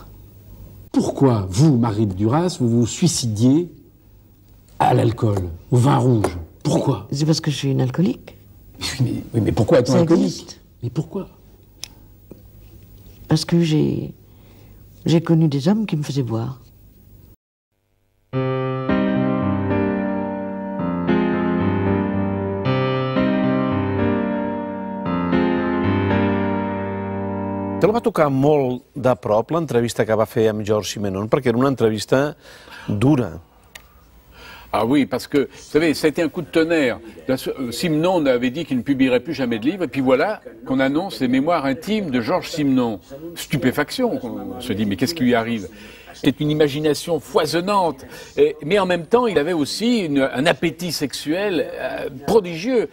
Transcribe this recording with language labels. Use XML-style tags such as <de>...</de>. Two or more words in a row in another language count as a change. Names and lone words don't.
<fr>Pourquoi, vous, Marie de Duras, vous vous suicidiez à l'alcool, au vin rouge? Pourquoi? C'est parce que je suis une alcoolique. Oui, mais pourquoi est-on alcoolique? Existe. Mais pourquoi? Parce que j'ai connu des hommes qui me faisaient boire.</fr> <ca>Te'l va tocar molt de prop l'entrevista que va fer amb Georges Simenon, perquè era una entrevista dura.</ca> <fr>Ah oui, parce que, vous savez, ça a été un coup de tonnerre. Simenon avait dit qu'il ne publierait plus jamais de livre, et puis voilà qu'on annonce les mémoires intimes de Georges Simenon. Stupéfaction, on se dit, mais qu'est-ce qui lui arrive? C'était une imagination foisonnante, mais en même temps, il avait aussi un appétit sexuel prodigieux.</fr>